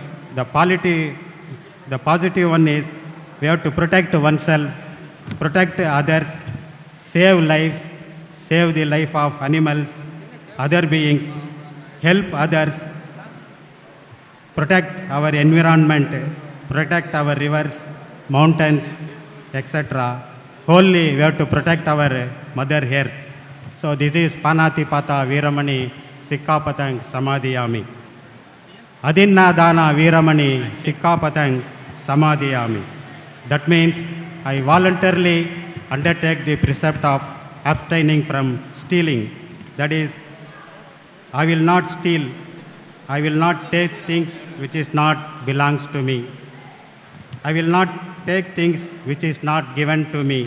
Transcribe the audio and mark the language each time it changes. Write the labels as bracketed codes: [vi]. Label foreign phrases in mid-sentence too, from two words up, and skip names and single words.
[en] The positive one is we have to protect oneself, protect others, save lives, save the life of animals, other beings, help others, protect our environment, protect our rivers, mountains, etc. Wholly we have to protect our Mother Earth. So this is [pi] Panati Pata Veeramani Sikkapatang Samadhiyami. Adinna Dana Veeramani Sikkapatang Samadhiyami. [en] That means I voluntarily undertake the precept of abstaining from stealing. That is, I will not steal. I will not take things which is not belongs to me. I will not take things which is not given to me.